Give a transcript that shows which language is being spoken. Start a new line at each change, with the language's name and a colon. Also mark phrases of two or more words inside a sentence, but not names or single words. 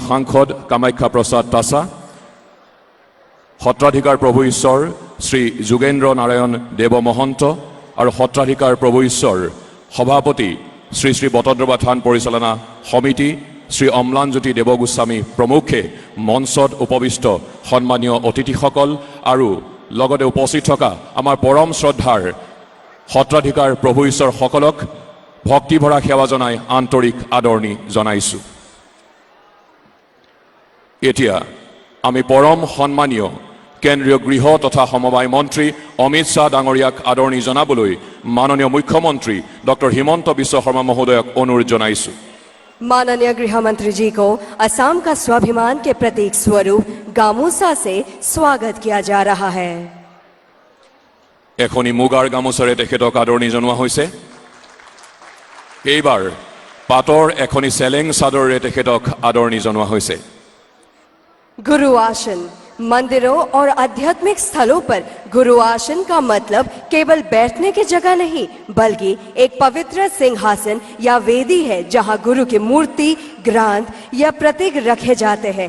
Assamese: সাংসদ কামাখ্যা প্ৰসাদ তাছা, সত্ৰাধিকাৰ প্ৰভু ঈশ্বৰ শ্ৰী যোগেন্দ্ৰ নাৰায়ণ দেৱ মহন্ত আৰু সত্ৰাধিকাৰ প্ৰভু ঈশ্বৰ সভাপতি শ্ৰী শ্ৰী বটদ্ৰৱা থান পৰিচালনা সমিতি শ্ৰী অম্লানজ্যোতি দেৱগোস্বামী প্ৰমুখে মঞ্চত উপবিষ্ট সন্মানীয় অতিথিসকল আৰু লগতে উপস্থিত থকা আমাৰ পৰম শ্ৰদ্ধাৰ সত্ৰাধিকাৰ প্ৰভু ঈশ্বৰ সকলক ভক্তিভৰা সেৱা জনাই আন্তৰিক আদৰণি জনাইছোঁ। এতিয়া আমি পৰম সন্মানীয় কেন্দ্ৰীয় গৃহ তথা সমবায় মন্ত্ৰী অমিত শ্বাহ ডাঙৰীয়াক আদৰণি জনাবলৈ মাননীয় মুখ্যমন্ত্ৰী ডক্টৰ হিমন্ত বিশ্ব শৰ্মা মহোদয়ক অনুৰোধ জনাইছোঁ।
Hindi: माननीय गृह मंत्री जी को असम का स्वाभिमान के प्रतीक स्वरूप गामोसा से स्वागत किया जा रहा है।
Assamese: এখনি মুগাৰ গামোচাৰে তেখেতক আদৰণি জনোৱা হৈছে। এইবাৰ পাটৰ এখনি চেলেং চাদৰেৰে তেখেতক আদৰণি জনোৱা হৈছে।
Hindi: गुरु आसन मंदिरों और आध्यात्मिक स्थलों पर गुरु आसन का मतलब केवल बैठने की जगह नहीं, बल्कि एक पवित्र सिंहासन या वेदी है जहां गुरु की मूर्ति, ग्रंथ या प्रतीक रखे जाते हैं।